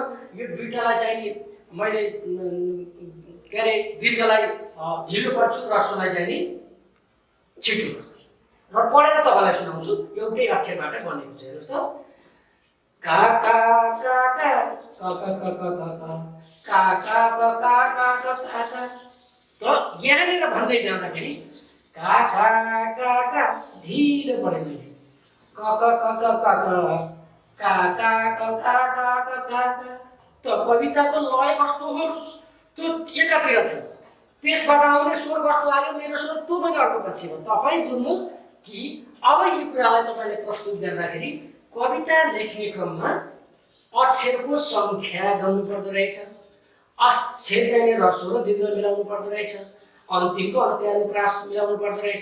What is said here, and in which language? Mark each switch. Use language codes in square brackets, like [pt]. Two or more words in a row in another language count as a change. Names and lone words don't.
[ne] यो दुईटालाई चाहिँ नि मैले के अरे दीर्घलाई ढिलो पढ्छु, ह्रस्वलाई चाहिँ नि छिटो पढ्छु र पढेर तपाईँलाई सुनाउँछु। एउटै अक्षरबाट बनेको छ, हेर्नुहोस् त। का का का का का का का का का का का का का का। त यहाँनिर भन्दै जाँदाखेरि का का का का ढिलो पढेँ मैले, क क क क क का का क का का क का का। त कविताको लय कस्तो हो त्यो एकातिर छ, त्यसबाट आउने स्वर कस्तो लाग्यो मेरो स्वर त्यो पनि अर्को पछि हो। तपाईँ बुझ्नुहोस् कि अब यी कुरालाई तपाईँले प्रस्तुत गर्दाखेरि कविता लेख्ने क्रममा अक्षरको सङ्ख्या गर्नु पर्दो रहेछ, अक्षर चाहिँ ह्रस्व र दीर्घ मिलाउनु पर्दो रहेछ, अन्तिमको अन्त्यानुप्रास मिलाउनु पर्दो रहेछ।